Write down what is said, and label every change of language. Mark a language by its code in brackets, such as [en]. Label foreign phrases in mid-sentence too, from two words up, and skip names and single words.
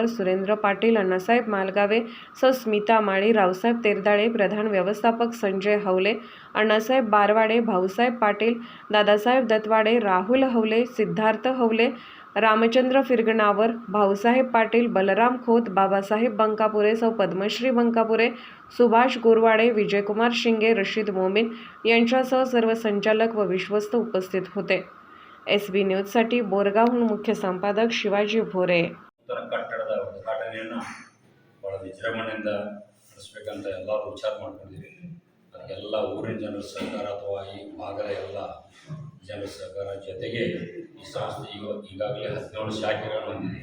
[mr] सुरेंद्र पाटील, अण्णासाहेब मालगावे, स्मिता माळी, रावसाहेब तेरदाळे, प्रधान व्यवस्थापक संजय हवले, अण्णासाहेब बारवाडे, भाऊसाहेब पाटील, दादासाहेब दत्तवाडे, राहुल हवले, सिद्धार्थ हवले, रामचंद्र फिरगणावर, भाऊसाहेब पाटील, बलराम खोत, बाबासाहेब बंकापुरे, सौ पद्मश्री बंकापुरे, सुभाष गुरवाडे, विजयकुमार शिंगे, रशीद मोमीन यांच्यासह सर्व संचालक व विश्वस्त उपस्थित होते. SB न्यूजसाठी बोरगावहून मुख्य संपादक शिवाजी भोरे. [kn] ಕಟ್ಟಡದ ಉದ್ಘಾಟನೆಯನ್ನು ಭಾಳ ವಿಜೃಂಭಣೆಯಿಂದ ನಡೆಸಬೇಕಂತ ಎಲ್ಲರೂ ವಿಚಾರ ಮಾಡ್ಕೊಂಡಿದ್ದೀವಿ. ಅದಕ್ಕೆಲ್ಲ ಊರಿನ ಜನರ ಸಹಕಾರ ಅಥವಾ ಈ ಭಾಗದ ಎಲ್ಲ ಜನರ ಸಹಕಾರ ಜೊತೆಗೆ ಈ ಸಂಸ್ಥೆ ಈಗಾಗಲೇ 17 ಶಾಖೆಗಳು ಹೊಂದಿದೆ.